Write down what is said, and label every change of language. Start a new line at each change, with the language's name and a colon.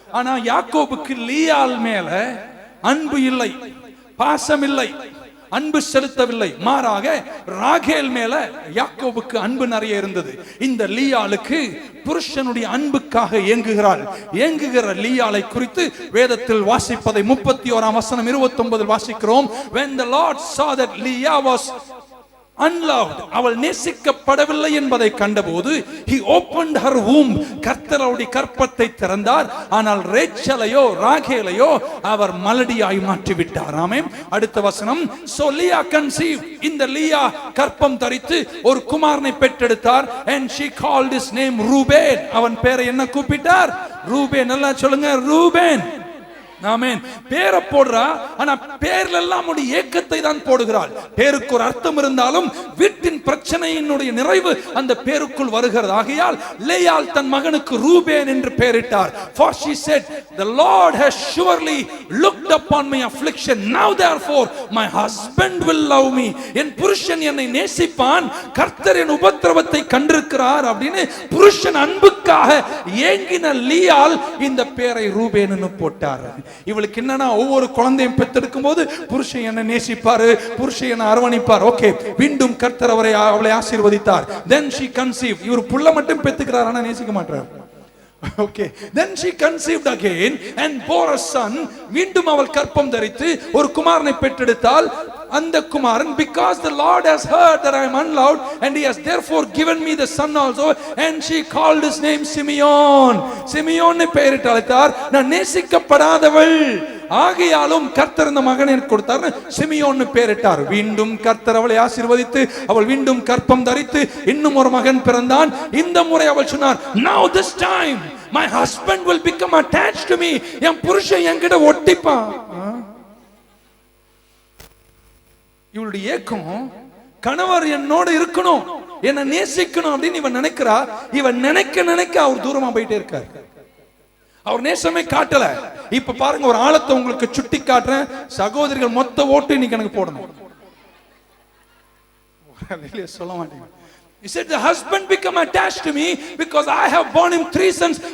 Tamil: ஆனா யாக்கோபுக்கு லியாள் மேல அன்பு இல்லை, பாசம் இல்லை, அன்பு செலுத்தவில்லை. மாறாக ராகேல் மேல யாக்கோபுக்கு அன்பு நிறைய இருந்தது. இந்த லியாளுக்கு புருஷனுடைய அன்புக்காக ஏங்குகிறாள். ஏங்குகிற லியாளை குறித்து வேதத்தில் வாசிப்பதை 31ஆம் வசனம் 29 வாசிக்கிறோம்.
English: When the Lord saw that Leah was unloved,
Tamil: அவள் நேசிக்கப்படவில்லை என்பதை கண்டபோது
English: he opened her womb,
Tamil: கர்த்தர் அவளுடைய கற்பத்தை திறந்தார். ஆனால் ரேச்சலையோ ராகேலையோ அவர் மலடியாய் மாற்றி விட்டார். ஆமென். அடுத்த வசனம்,
English: so Leah conceived,
Tamil: இந்த லியா கற்பம் தரித்து ஒரு குமாரனை பெற்றெடுத்தார்.
English: and she called his name Reuben,
Tamil: அவன் பேரை என்ன கூப்பிட்டார்? ரூபேன். எல்லாம் சொல்லுங்க ரூபேன். ஆமென். பேரை போடுறா, ஆனா பேர்ல எல்லாம் ஏக்கத்தை தான் போடுகிறாள். பேருக்கு ஒரு அர்த்தம் இருந்தாலும் வீட்டின் பிரச்சனையினுடைய நிறைவு அந்த பேருக்குள் வருகிறது. ஆகையால் லேயாள் தன் மகனுக்கு ரூபேன் என்று பெயரிட்டார்.
English: For she said, the Lord has surely looked upon my affliction, now therefore my husband will love me.
Tamil: என் புருஷன் என்னை நேசிப்பான், கர்த்தர் என் உபத்திரவத்தை கண்டிருக்கிறார் அப்படின்னு புருஷன் அன்புக்காக ஏங்கின லியாள் இந்த பேரை ரூபேன் என்று போட்டார். இவளுக்கு என்னன்னா ஒவ்வொரு குழந்தையும் பெற்றெடுக்கும் போது புருஷன் என்ன நேசிப்பாரு, புருஷன் என்ன அரவணைப்பார். ஓகே, மீண்டும் கர்த்தர் அவளை ஆசீர்வதித்தார்.
English: then she conceived.
Tamil: இவர் புள்ள மட்டும் பெத்துக்கிறார், ஆனா நேசிக்க மாட்டார்.
English: Okay, then she conceived again and bore a son.
Tamil: மீண்டும் அவள் கற்பம் தரித்து ஒரு குமாரனை பெற்றெடுத்தாள். அந்த குமாரன்,
English: because the Lord has heard that I am unloved and he has therefore given me the son also, and she called his name Simeon.
Tamil: Simeon பெயரிட்டு அழைத்தார். நான் நேசிக்கப்படாதவள் ஆகையாலும் கர்த்தர் இந்த மகனை கொடுத்தார், சிமியோன் பெயரிட்டார். மீண்டும் கர்த்தர் அவளை ஆசீர்வதித்து அவள் மீண்டும் கற்பம் தரித்து இன்னும் ஒரு மகன் பிறந்தான். இந்த முறை அவள் சொன்னார்,
English: now this time my husband will become attached to me.
Tamil: என் புருஷன் என்கிட்ட ஒட்டிப்பான். இவளுடைய ஏக்கம், கணவர் என்னோட இருக்கணும், என்ன நேசிக்கணும் அப்படின்னு இவன் நினைக்கிறா. இவன் நினைக்க நினைக்க அவர் தூரமா போயிட்டே இருக்கார். அவர் நேசமே காட்டல. இப்ப பாருங்க, ஒரு ஆழத்தை உங்களுக்கு சுட்டி காட்டுறேன். சகோதரிகள் மொத்த ஓட்டு இன்னைக்கு எனக்கு போடணும். சொல்ல மாட்டீங்க.
English: He said the husband become attached to me because I have borne him 3 sons.